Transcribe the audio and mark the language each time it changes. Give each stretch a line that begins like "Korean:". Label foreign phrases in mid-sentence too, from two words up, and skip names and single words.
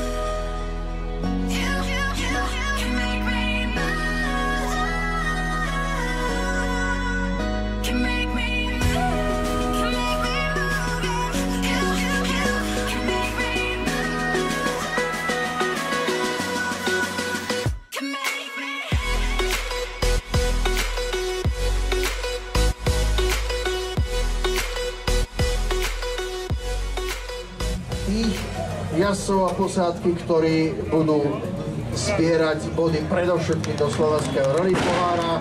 English: You can make me move. Can make me move. Can make me move. You can make me move. Can make me.
Slovak: Tých jazdcov a posádky, ktorí budú zbierať body predovšetkým do slovenského rally pohára.